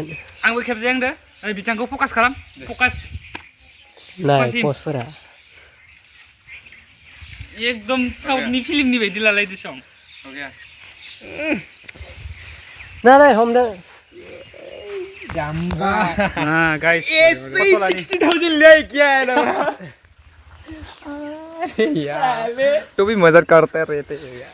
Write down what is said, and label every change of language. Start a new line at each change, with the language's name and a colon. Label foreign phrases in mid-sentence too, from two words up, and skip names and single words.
Bodo: आंबो खेबजायांदो नै बिथांखौ फकास खालाम फकास नाय पस्टफोरा एकदम साउथनि फिल्मनि बायदि लालायदो सं नाय हमदो जाम्बा गाइस
Hindi: 60,000 ले क्या है ना तो भी मजाक करते रहते हैं यार